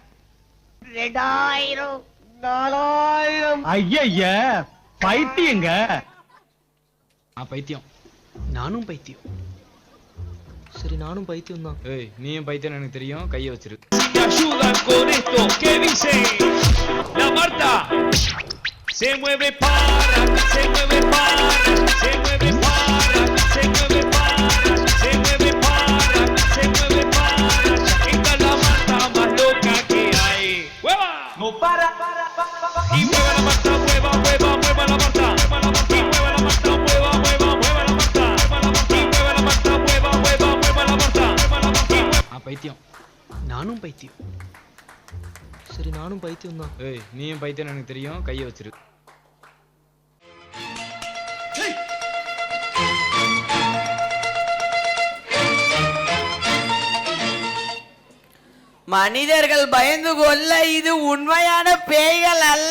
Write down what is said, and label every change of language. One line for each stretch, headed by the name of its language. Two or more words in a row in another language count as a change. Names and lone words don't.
Tamil: 2000 4000 ஐய பைத்தியங்க. பைத்தியம். நானும் பைத்தியம். சரி நானும் பைத்தியம் தான். ஏய் நீயும் பைத்தியம் எனக்கு தெரியும். கையை வச்சிரு.
Spanish: ayudan con esto que dice la Marta se mueve para se mueve para se mueve para se mueve para se mueve para se mueve para esta es la Marta más loca que hay. ¡Hueva! No para y mueve la Marta, mueva mueva mueva la Marta, mueva la Marta y mueve la Marta, mueva mueva mueva la Marta, mueva la Marta y mueve la Marta, mueva mueva mueva la Marta, mueva la Marta.
Tamil: பைத்தியம். நானும் பைத்தியம். சரி நானும் பைத்தியம் தான். ஏய் நீயும் பைத்தியம் எனக்கு தெரியும். கையை வச்சிரு. மனிதர்கள் பயந்து கொள்ள இது உண்மையான பேய்கள் அல்ல.